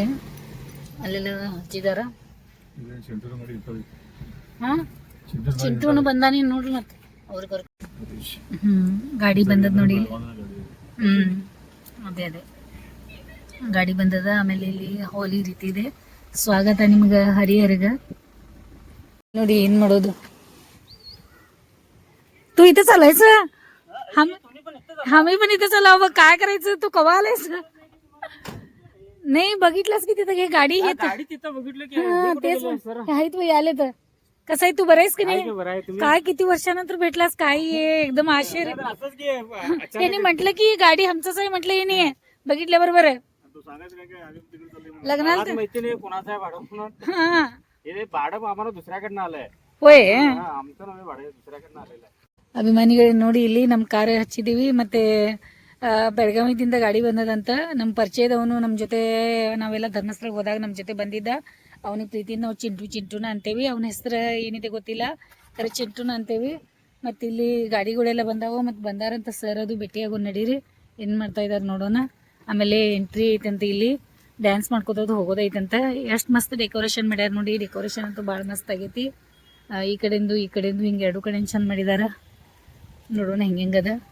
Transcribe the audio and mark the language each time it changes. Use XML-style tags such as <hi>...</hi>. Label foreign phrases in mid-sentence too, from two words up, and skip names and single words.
<kn>ಅಲ್ಲೆಲ್ಲ ಹಚ್ಚಿದಾರ. ಚಿಂಟೂನು ಬಂದಾನಿ ನೋಡ್ರಿ. ಮತ್ತೆ ಅವ್ರಿಗೆ ಗಾಡಿ ಬಂದದ ನೋಡಿ. ಅದೇ ಗಾಡಿ ಬಂದದ. ಆಮೇಲೆ ಇಲ್ಲಿ ಹೋಲಿ ರೀತಿ ಇದೆ. ಸ್ವಾಗತ ನಿಮ್ಗೆ ಹರಿಹರಗ. ನೋಡಿ ಏನ್ ಮಾಡೋದು.</kn> <mr>तू इथे चालायचं. आम्ही पण इथे चला. बघ काय करायचं, तू कवा आलायस? नाही बघितलंस की तिथं हे गाडी हे तेच आहेत बाई आले. तर कसं आहे, तू बरं आहेस की नाही? काय किती वर्षानंतर भेटलास? काय एकदम आश्चर्य. त्यांनी म्हटलं की गाडी आमचंच आहे. म्हटलं हे नाही आहे. बघितल्या बरोबर आहे. लग्नाला माहिती नाही कोणाचा आहे भाडं म्हणून. हा हे भाडं आम्हाला दुसऱ्याकडनं आलंय.</mr> <kn>ಹೋಯ್</kn> <mr>आमचं नव्हे भाडं दुसऱ्याकडनं आलेलं आहे.</mr> <kn>ಅಭಿಮಾನಿಗಳಿಗೆ ನೋಡಿ ಇಲ್ಲಿ ನಮ್ಮ ಕಾರ್ ಹಚ್ಚಿದೀವಿ ಮತ್ತೆ ಬೆಳಗಾವಿದಿಂದ ಗಾಡಿ ಬಂದದಂತ ನಮ್ಮ ಪರಿಚಯದವನು ನಮ್ಮ ಜೊತೆ ನಾವೆಲ್ಲ ಧರ್ಮಸ್ಥಳಕ್ಕೆ ಹೋದಾಗ ನಮ್ಮ ಜೊತೆ ಬಂದಿದ್ದ ಅವನಿಗೆ ಪ್ರೀತಿಯಿಂದ ನಾವು ಚಿಂಟುನ ಅಂತೇವಿ ಅವನ ಹೆಸರು ಏನಿದೆ ಗೊತ್ತಿಲ್ಲ ಖರೆ ಚಿಂಟುನ ಅಂತೇವಿ ಮತ್ತು ಇಲ್ಲಿ ಗಾಡಿಗಳೆಲ್ಲ ಬಂದಾವ ಮತ್ತು ಬಂದಾರಂತ ಸರ್ ಅದು ಭೇಟಿಯಾಗೋ ನಡೀರಿ ಏನು ಮಾಡ್ತಾ ಇದ್ದಾರೆ ನೋಡೋಣ ಆಮೇಲೆ ಎಂಟ್ರಿ ಐತಂತ ಇಲ್ಲಿ ಡ್ಯಾನ್ಸ್ ಮಾಡ್ಕೋತೋದು ಹೋಗೋದೈತಂತ ಎಷ್ಟು ಮಸ್ತ್ ಡೆಕೋರೇಷನ್ ಮಾಡ್ಯಾರ ನೋಡಿ ಡೆಕೋರೇಷನ್ ಅಂತೂ ಭಾಳ ಮಸ್ತ್ ಆಗೈತಿ ಈ ಕಡೆಯಿಂದ ಹಿಂಗೆ ಎರಡು ಕಡೆ ಚಂದ ಮಾಡಿದಾರ ನೋಡೋಣ ಹೆಂಗದ</kn>